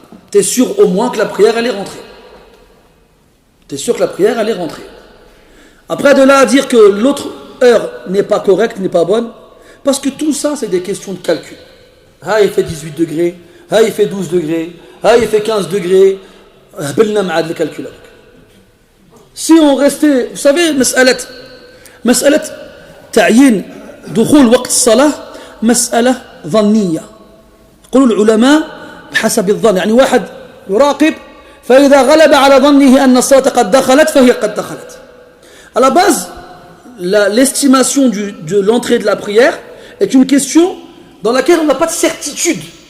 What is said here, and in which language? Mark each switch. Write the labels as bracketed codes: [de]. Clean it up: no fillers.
[fr] Tu es sûr au moins que la prière elle est rentrée. Tu es sûr que la prière elle est rentrée. Après de là à dire que l'autre heure n'est pas correcte, n'est pas bonne, parce que tout ça c'est des questions de calcul. Ah, il fait 18 degrés, ah, il fait 12 degrés, ah, il fait 15 degrés. le calcul avec. Si on restait, vous savez, [ar] مسألة تعيين دخول وقت الصلاة مسألة ظنية. يقول العلماء بحسب الظن، يعني واحد يراقب فإذا غلب على ظنه أن الصلاة قد دخلت فهي قد دخلت. [fr] À la base, l'estimation de l'entrée de la prière est une question dans laquelle on n'a pas de certitude.